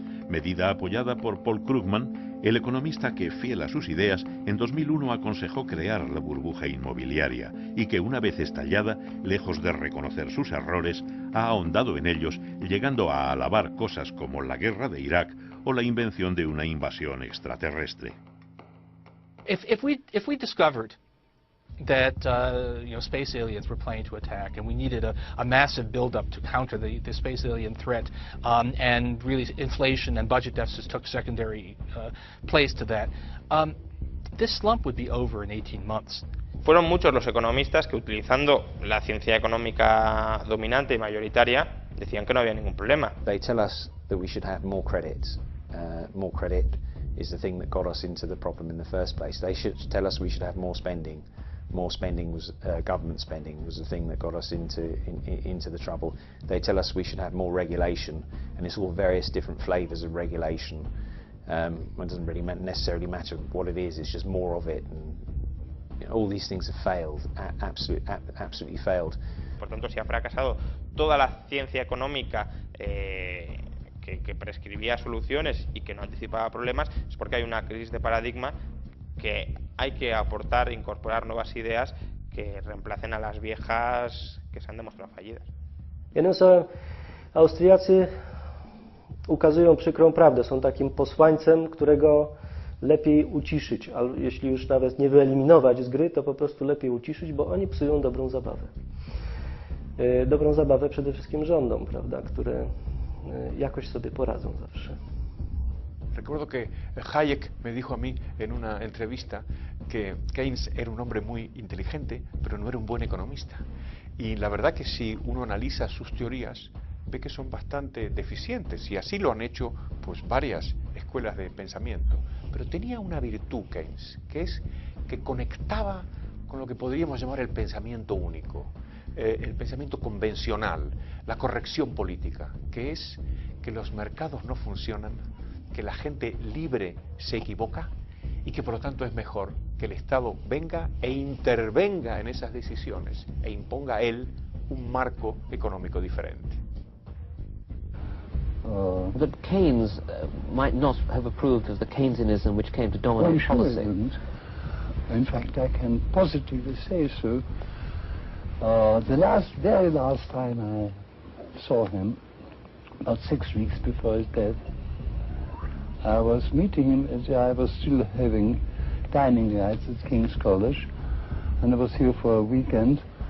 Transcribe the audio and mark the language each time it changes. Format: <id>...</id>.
<es>Medida apoyada por Paul Krugman, el economista que, fiel a sus ideas, en 2001 aconsejó crear la burbuja inmobiliaria y que, una vez estallada, lejos de reconocer sus errores, ha ahondado en ellos, llegando a alabar cosas como la guerra de Irak o la invención de una invasión extraterrestre.</es> <en>If we discovered that space aliens were planning to attack, and we needed a massive buildup to counter the space alien threat, and really inflation and budget deficits took secondary place to that, this slump would be over in 18 months.</en> <es>Fueron muchos los economistas que, utilizando la ciencia económica dominante y mayoritaria, decían que no había ningún problema.</es> <en>They tell us that we should have more credit. More credit is the thing that got us into the problem in the first place. They should tell us we should have more spending. More spending was government spending was the thing that got us into the trouble. They tell us we should have more regulation, and it's all various different flavors of regulation. It doesn't really necessarily matter what it is. It's just more of it. And all these things have failed. Absolutely failed.</en> <es>Por tanto, si ha fracasado toda la ciencia económica que prescribía soluciones y que no anticipaba problemas, es porque hay una crisis de paradigma, que hay que aportar, incorporar nuevas ideas que reemplacen a las viejas que se han demostrado fallidas.</es> <pl>Jednym słowem, Austriacy ukazują przykrą prawdę, są takim posłańcem, którego lepiej uciszyć, a jeśli już nawet nie wyeliminować z gry, to po prostu lepiej uciszyć, bo oni psują dobrą zabawę. Dobrą zabawę przede wszystkim rządom, prawda, które jakoś sobie poradzą zawsze.</pl> <es>Recuerdo que Hayek me dijo a mí en una entrevista que Keynes era un hombre muy inteligente, pero no era un buen economista. Y la verdad que si uno analiza sus teorías, ve que son bastante deficientes, y así lo han hecho pues varias escuelas de pensamiento. Pero tenía una virtud Keynes, que es que conectaba con lo que podríamos llamar el pensamiento único, el pensamiento convencional, la corrección política, que es que los mercados no funcionan, que la gente libre se equivoca y que por lo tanto es mejor que el Estado venga e intervenga en esas decisiones e imponga a él un marco económico diferente.</es> <en>That Keynes might not have approved of the Keynesianism which came to dominate policy. Well, sure he didn't. In fact, I can positively say so. The very last time I saw him, about 6 weeks before his death, I was meeting him as I was still having dining rights at King's College, and I was here for a weekend,</en>